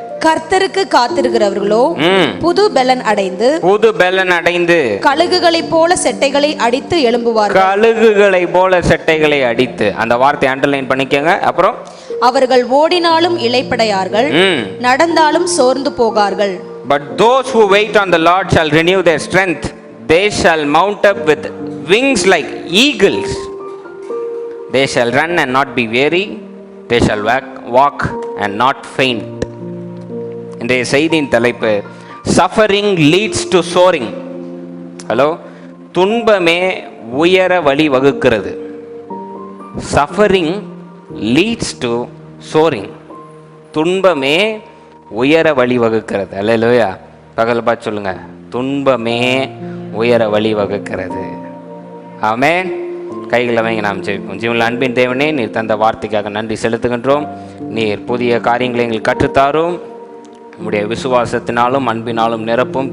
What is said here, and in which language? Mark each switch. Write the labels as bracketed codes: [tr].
[ta] கர்த்தருக்கு காத்திருக்கிறவர்களோ புது பெலன் அடைந்து கழுகுகளைப் போல செட்டைகளை அடித்து எழும்புவார்கள். கழுகுகளை போல செட்டைகளை அடித்து, அந்த வார்த்தை அண்டர்லைன் பண்ணிக்கங்க. அப்புறம் அவர்கள் ஓடினாலும் இளைப்படையார்கள், நடந்தாலும் சோர்ந்து போகார்கள். [en] But those who wait on the Lord shall renew their strength. They shall mount up with wings like eagles. They shall run and not be weary. They shall walk and not faint. [ta] இன்றைய செய்தியின் தலைப்பு, [en] suffering leads to soaring. [ta] Hello, துன்பமே உயர வழி வகுக்கிறது. [en] Suffering leads to soaring. [ta] துன்பமே உயர வழி வகுக்கிறது. அல்லேலூயா. பகல் பார்த்து சொல்லுங்க, துன்பமே உயர வழி வகுக்கிறது. ஆமென். கைகளை வாங்கி நாம் ஜெபிப்போம். ஜீவனில் அன்பின் தேவனே, நீர் தந்த வார்த்தைக்காக நன்றி செலுத்துகின்றோம். நீர் புதிய காரியங்களை எங்களுக்கு கற்றுத்தாரும். உம்முடைய விசுவாசத்தினாலும் அன்பினாலும் நிரப்பும்.